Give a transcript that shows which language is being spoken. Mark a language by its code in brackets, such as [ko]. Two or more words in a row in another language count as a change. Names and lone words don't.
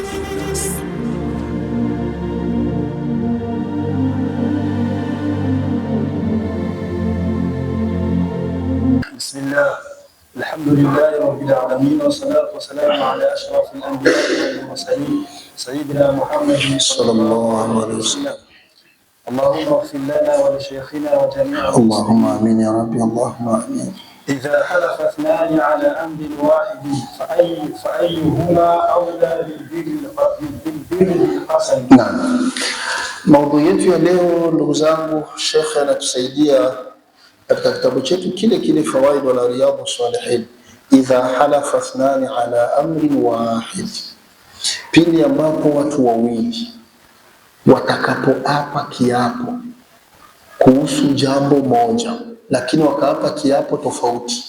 [ar] بسم الله، الحمد لله رب العالمين، والصلاة والسلام على أشرف الأنبياء والمرسلين سيدنا محمد صلى الله عليه وسلم. اللهم اغفر لنا ولشيخنا وجميع اللهم آمين يا ربي، اللهم آمين. إذا حلف اثنان على أمر واحد فأيهما أولى بالبر الحسن. [sw] Naam, maudhui yetu ya leo ndugu zangu, Sheikh anatusaidia katika kitabu chetu kile kile Fawaid wala Riyadhus Salihin, [ar] إذا حلف اثنان على أمر واحد, [sw] pindi ambapo watu wawili watakapoapa kiapo kuhusu jambo moja, lakini wakaapa kiapo tofauti.